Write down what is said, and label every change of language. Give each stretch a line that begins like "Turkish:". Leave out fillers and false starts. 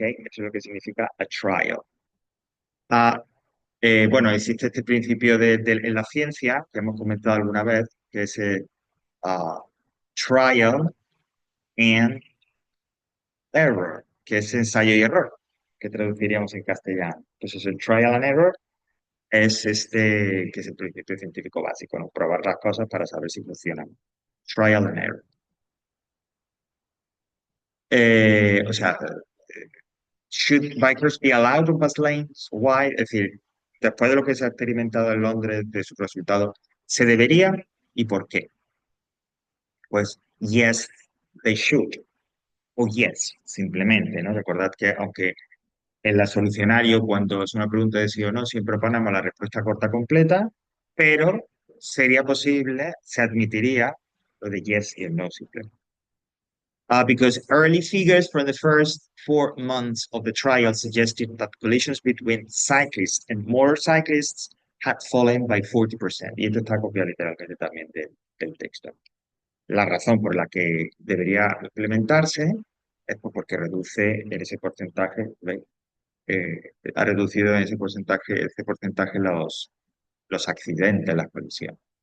Spanish: Eso es lo que significa a trial. Ah, bueno, existe este principio en la ciencia, que hemos comentado alguna vez, que es ah,
English: trial and error,
Spanish: que es ensayo y error. ¿Qué traduciríamos en castellano? Pues es el
English: trial and error,
Spanish: es este que es el principio científico básico, ¿no? Probar las cosas para saber si funcionan.
English: Trial and error.
Spanish: O sea,
English: should bikers be allowed to pass lanes? Why?
Spanish: Es decir, después de lo que se ha experimentado en Londres, de sus resultados, ¿se debería y por qué? Pues
English: yes, they should.
Spanish: O yes, simplemente, ¿no? Recordad que aunque en la solucionario, cuando es una pregunta de sí o no, siempre ponemos la respuesta corta completa, pero sería posible, se admitiría lo de yes y el no simplemente.
English: Because early figures from the first 4 months of the trial suggested that collisions between cyclists and motorcyclists had fallen by 40%.
Spanish: Y esto está copiado literalmente también del texto. La razón por la que debería implementarse es pues, porque reduce en ese porcentaje, ¿veis? Ha reducido en ese porcentaje los accidentes, las colisiones.